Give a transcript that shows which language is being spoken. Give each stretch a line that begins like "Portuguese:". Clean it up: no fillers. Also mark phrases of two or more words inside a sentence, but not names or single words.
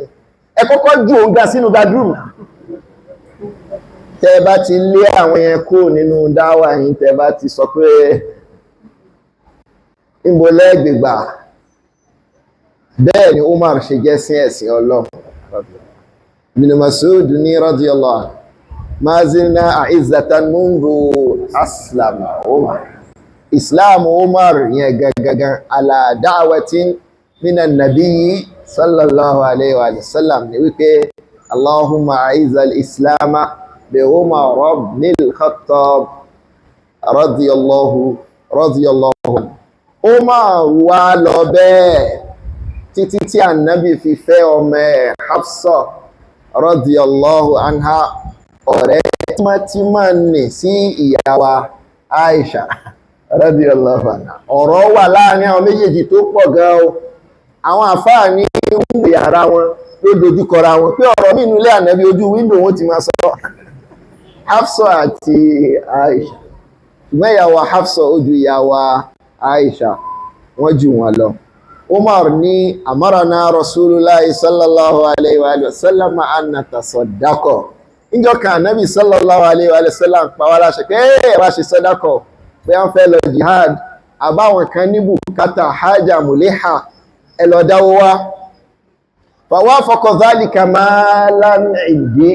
Yoruba: Ẹ kọ́kọ́ jù òun ga sínú gadroom náà. Tẹ́ bá ti lé àwọn yẹn kó nínú dáwà yín, tẹ́ bá ti sọ pé níbo lẹ́gbẹ̀gbà, bẹ́ẹ̀ ni Umar ṣe jẹ́ sí ẹ̀sìn Ọlọ́run.
Arabic: Ibn Mas'ud ní رضي الله عنه، ما زلنا أعزة منذ أسلم عمر. إسلام عمر
Yoruba: yẹn gangan
Arabic: على دعوة من النبي صلى الله عليه وسلم
Yoruba: ni wípé
Arabic: اللهم أعز الإسلام بعمر بن الخطاب رضي الله عنه.
Yoruba: Umar wá lọ bẹ́ẹ̀ títí tí Ànábì fi fẹ́ ọmọ ẹ̀ Hafsa
Arabic: رضي الله عنها,
Yoruba: ọ̀rẹ́ tímọ́tímọ́ ní sí ìyá wa Aisha
Arabic: رضي الله عنها.
Yoruba: Ọ̀rọ̀ wà láàrin àwọn méjèèjì tó pọ̀ gan o. Àwọn àfáà ní wíńdò yàrá wọn ló dojúkọra wọn pé ọ̀rọ̀ nínú ilé Ànábì ojú wíńdò wọn ti máa sọ Hafsa àti Aisha. Ṣùgbọ́n ìyá wa Hafsa ojú ìyá wa Aisha wọ́n jù wọn lọ.
Arabic: Umar ní أمرنا رسول الله صلى الله عليه وسلم أن نتصدق.
Yoruba: Níjọ́ kan Ànábì
Arabic: صلى الله عليه وسلم
Yoruba: pa wá láṣẹ pé wá ṣe sàdákà, pé wọ́n fẹ́ lọ jihad, àbáwọn kan ní bùkátà
Arabic: حاجة ملحة,
Yoruba: ẹ lọ dáwó wá.
Arabic: فوافق ذلك مالا عندي.